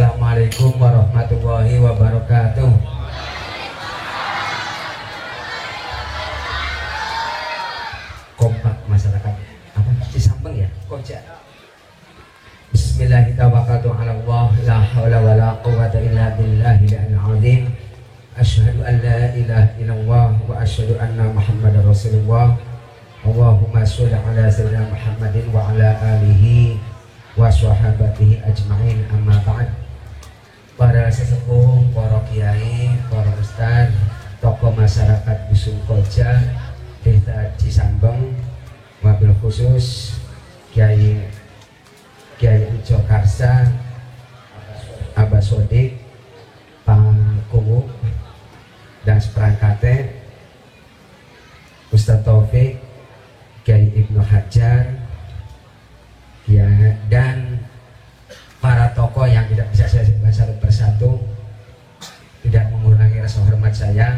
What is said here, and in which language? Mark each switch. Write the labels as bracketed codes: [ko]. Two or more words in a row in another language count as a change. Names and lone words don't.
[ar] السلام عليكم ورحمة الله وبركاته. [id] Kompak masyarakat apa Cisampeng ya? Koja. [ar] بسم الله الرحمن الرحيم. لا حول ولا قوة إلا بالله العظيم. أشهد أن لا إله إلا الله وأشهد أن محمدا رسول الله. اللهم صل على سيدنا محمد وعلى آله وصحابته أجمعين، أما بعد. [id] Para sesepuh, para kiai, para ustaz, tokoh masyarakat Dusun Koja, Desa Cisampeng, [ar] وبالخصوص [id] Kiai Ujo Karsa, Abah Sodik, Pak Kuwu, dan seperangkatnya Ustaz Taufik, Kiai Ibnu Hajar, ya, dan para tokoh yang tidak bisa saya sebutkan satu persatu, tidak mengurangi rasa hormat saya.